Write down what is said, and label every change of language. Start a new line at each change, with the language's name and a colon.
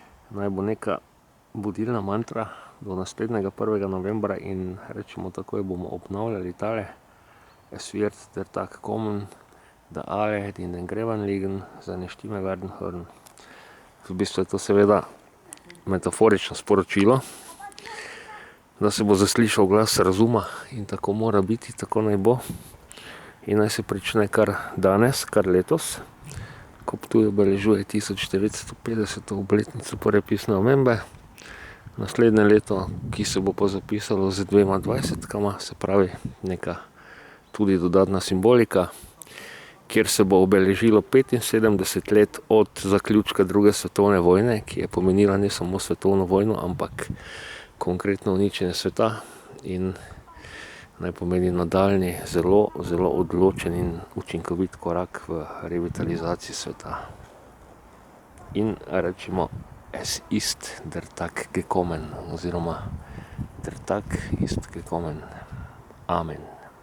Slovenian: Naj bo neka budilna mantra do naslednjega 1. novembra in rečemo takoj bomo obnavljali tale.
German: Es wird der Tag kommen, da alle, die in den Gräbern liegen, seine Stimme werden hören.
Slovenian: V bistvu je to seveda metaforično sporočilo, da se bo zaslišal glas razuma in tako mora biti, tako naj bo. In naj se prične kar danes, kar letos, ko Ptuj obeležuje 1950. obletnico prve pisne omembe. Naslednje leto, ki se bo pa zapisalo z 2 dvajsetkama, se pravi neka tudi dodatna simbolika, kjer se bo obeležilo 75 let od zaključka druge svetovne vojne, ki je pomenila ne samo svetovno vojno, ampak konkretno uničenje sveta in naj pomeni nadaljnji zelo, zelo odločen in učinkovit korak v revitalizaciji sveta. In rečemo,
German: es ist der Tag gekommen,
Slovenian: oziroma
German: der Tag ist gekommen. Amen.